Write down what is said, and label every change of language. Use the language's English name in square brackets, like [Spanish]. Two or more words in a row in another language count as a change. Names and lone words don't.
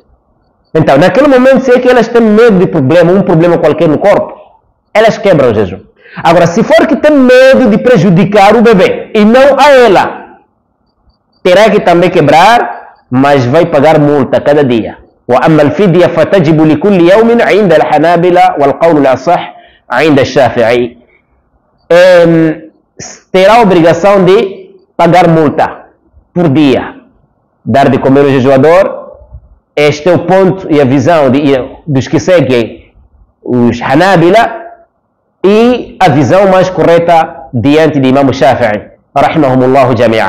[Portuguese] Então, naquele momento, se é que elas têm medo de problema, um problema qualquer no corpo, elas quebram o jejum. Agora, se for que tem medo de prejudicar o bebê e não a ela, terá que também quebrar, mas vai pagar multa cada dia. [Arabic] وأما الفدية فتجب لكل يوم عند الحنابلة والقول الأصح عند الشافعي. [Portuguese] Terá a obrigação de pagar multa por dia, dar de comer o jejuador. Este é o ponto e a visão dos que seguem os Hanabila e a visão mais correta diante de Imam Shafi'i, [Arabic] رحمهم الله جميعا.